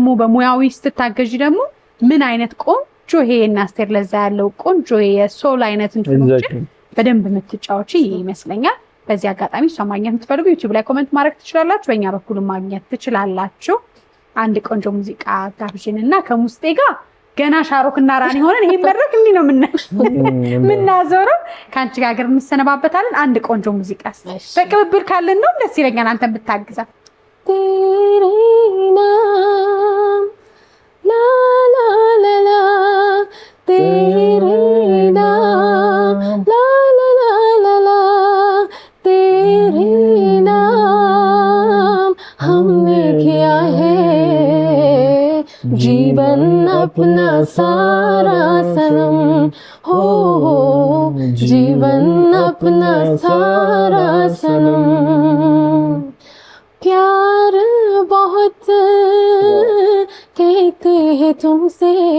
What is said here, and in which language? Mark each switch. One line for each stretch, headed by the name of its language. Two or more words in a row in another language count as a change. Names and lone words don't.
Amharic: በሙያዊ ስትታገጂ ደግሞ ምን አይነት ቆንጆ ይሄ እናስቴር ለዛ ያለው ቆንጆ የሶል አይነት እንትኖች በደንብ የምትጫወቺ ይመስለኛል በዚህ አጋጣሚ እሷ ማግኘት የምትፈልጉ ዩቲዩብ ላይ ኮሜንት ማድረግ ትችላላችሁ በእኛ በኩል ማግኘት ትችላላችሁ አንድ ቆንጆ ሙዚቃ ጋብዥንና ከሙስጤ ጋር ገና ሻሮክና ራኒ ሆነን ይሄ መድረክ እንዴ ነው ምናዞረው ካንቺ ጋር እንሰነባበታለን አንድ ቆንጆ ሙዚቃ በቅብብል ካለን ነው ደስ ይለኛል አንተ ብታግዛ ላ ላ ላ ላ ቴሬና ላ ላ ላ ላ
Hindi: ቴሬና हमने किया है जीवन अपना सारा सनम हो जीवन अपना सारा सनम प्यार बहुत कहते हैं तुमसे